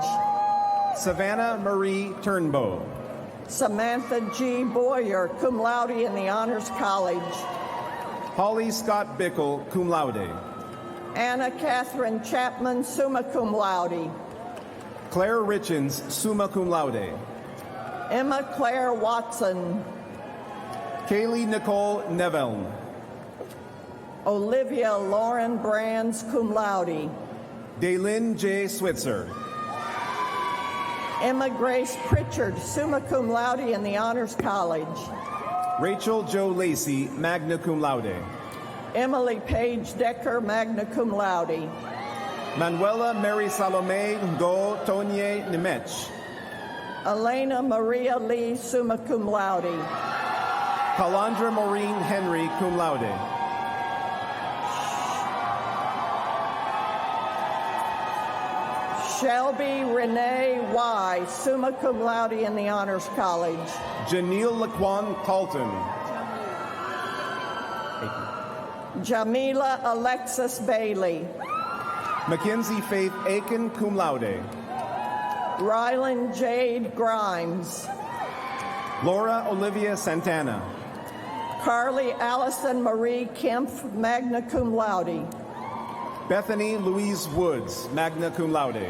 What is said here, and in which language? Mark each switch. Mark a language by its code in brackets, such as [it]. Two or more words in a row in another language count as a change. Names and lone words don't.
[en] Savannah Marie Turnbow. Samantha G. Boyer, [la] cum laude [en] in the Honors College. Holly Scott Bickle, [la] cum laude. [en] Anna Catherine Chapman, [la] summa cum laude. [en] Claire Richens, [la] summa cum laude. [en] Emma Claire Watson. Kaylee Nicole Neville. Olivia Lauren Brands, [la] cum laude. [en] Daylin J. Switzer. Emma Grace Pritchard, [la] summa cum laude [en] in the Honors College. Rachel Jo Lacey, [la] magna cum laude. [en] Emily Page Decker, [la] magna cum laude. [en] Manuela Mary Salome Do Tonye Nemech. Elena Maria Lee, [la] summa cum laude. [en] Calandra Maureen Henry, [la] cum laude. [en] Shelby Renee Y, [la] summa cum laude [en] in the Honors College. Janelle Laquan Colton. Jamila Alexis Bailey. Mackenzie Faith Aiken, [la] cum laude. [en] Rylan Jade Grimes. Laura Olivia Santana. Carly Allison Marie Kempf, [la] magna cum laude. [en] Bethany Louise Woods, [la] magna cum laude.